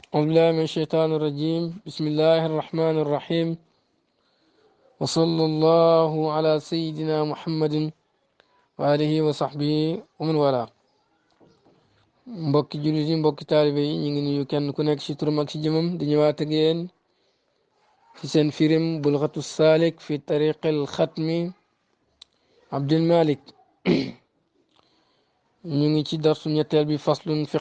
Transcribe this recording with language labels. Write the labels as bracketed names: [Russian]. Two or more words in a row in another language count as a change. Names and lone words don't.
[Arabic] بالله من الشيطان الرجيم بسم الله الرحمن الرحيم وصلى الله على سيدنا محمد وآله وصحبه ومن والاه [Wolof] mbokki jullit yi mbokki taalibe yi ñu ngi nuyu kenn ku nekk ci turam ak ci jëmam di ñëwaat ak yéen ci seen firim bulxatu saalik fi tariqil xatmi Abdul Malik ñu ngi ci darsu ñetteel bi [Arabic] فصل في